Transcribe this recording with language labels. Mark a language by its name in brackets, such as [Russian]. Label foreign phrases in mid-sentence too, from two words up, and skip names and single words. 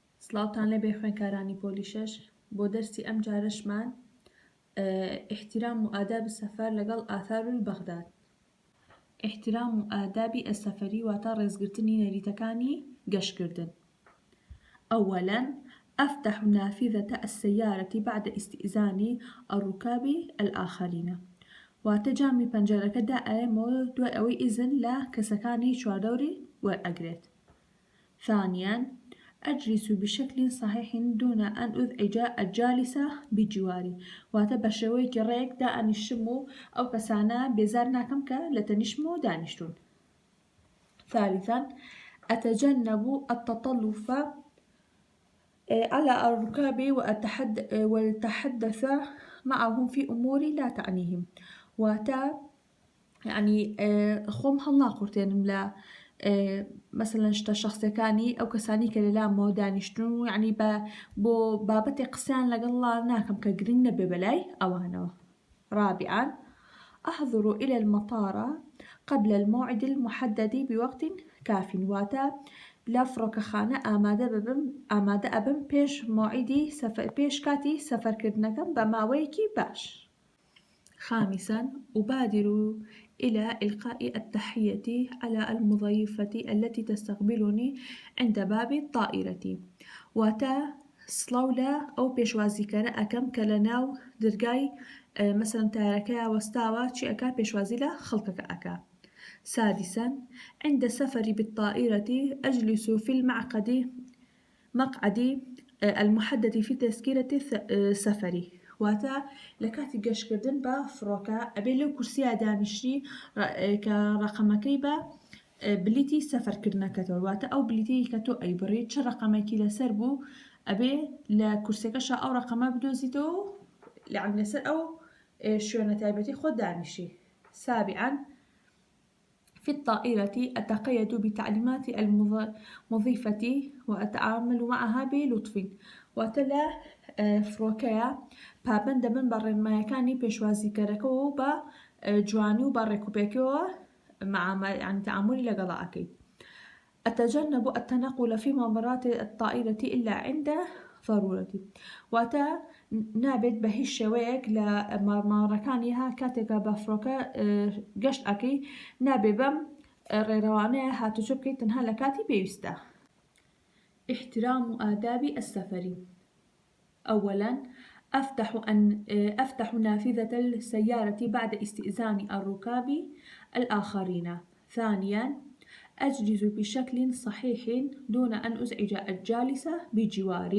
[Central Kurdish] سڵاوتان لەبێ خوێندکارانی پۆلیشەش بۆ دەرسی ئەم جارەشمان [Arabic] احترام و ئاداب سەفەر [Central Kurdish] لەگەڵ [Arabic] ئاثار البەغداد. [Central Kurdish] احترام و ئادابی ئەسەفەری واتە ڕێزگرتنی نەریتەکانی گەشتکردن. [Arabic] أولاً أفتح نافذة السيارة بعد استئذان الركاب الآخرين. [Central Kurdish] واتە جامی پەنجەرەکە دائێمەوە دوای ئەوەی ئیزن لە کەسەکانی چواردەوری وەرئەگرێت. [Arabic] ثانياً أجلس بشكل صحيح دون أن أزعج الجالس بجواري. [Central Kurdish] واتە بە شێوەیەکی ڕێک دائەنیشم و ئەو کەسانە بێزار ناکەم کە لە تەنیشتم و دانیشتون. [Arabic] ثالثاً أتجنب التطلف على الركاب والتحدث معهم في أمور لا تعنيهم. [Central Kurdish] واتە يعني خۆم هەڵناقورتێنم لە مثلا شتە شخصەکانی ئەو کەسانی کە لەلامەوە دانیشتون و یعنی بۆ بابەتی قسەیان لەگەڵ ناکەم کە گرنگ نەبێ بەلای ئەوانەوە. [Arabic] رابعاً أحضر إلى المطار قبل الموعد المحدد بوقت كاف. [Central Kurdish] واتە لە فڕۆکەخانە ئامادە ئەبم پێش موعدی پێش کاتی سەفەرکردنەکەم بە ماوەیەکی باش. [Arabic] خامساً أبادر إلى إلقاء التحية على المضيفة التي تستقبلني عند باب الطائرة. [Central Kurdish] واتە سڵاو أو پێشوازیکەرە ئەکەم کە لەناو دەرگای مثلا تارەکەی وەستاوە چی ئەکا پێشوازی لە خەڵکەکە ئەکا. [Arabic] سادساً عند سفري بالطائرة أجلس في مقعد المحدد في تذكرة سفري. [Central Kurdish] واتە لە کاتی گەشتکردن بە فڕۆکە ئەبێ لەو کورسیا دانیشتی کە ڕەقەمەکەی بە بلیتی سەفەرکردنەکەتەوە. واتە ئەو بلیتی کە تۆ ئەیبڕیت چ ڕەقەمێکی لەسەر بوو ئەبێ لە کورسەکەشە ئەو ڕەقەمە بدۆزیتەوە لەسەر ئەو شوێنە تایبەتی خۆت دانیشی. [Arabic] سابعاً في الطائرة أتقيد بتعليمات المضيفة وأتعامل معها بلطف. [Central Kurdish] واتە لە فڕۆکەیە پابەندە بن بە ڕێنماییەکانی پێشوازیکەرەکەەوە و بە جوانی و بە ڕێکوپێکەوە تعاملی لەگەڵا ئەکەیت. [Arabic] أتجنب التنقل في ممرات الطائرة إلا عند ضرورة. [Central Kurdish] واتە نابێت بە هیچ شێوەیەک لە مامەڕەکانی کاتێکە بە فڕۆکە گەشت ئەکەی نابێ بەم ڕێڕەوانەیە هاتوچۆ بکەیت تەنها لە کاتی پێویستە. [Arabic] احترام آداب السفر. أولاً أفتح نافذة السيارة بعد استئذان الركاب الآخرين. ثانياً أجلس بشكل صحيح دون أن أزعج الجالس بجواري.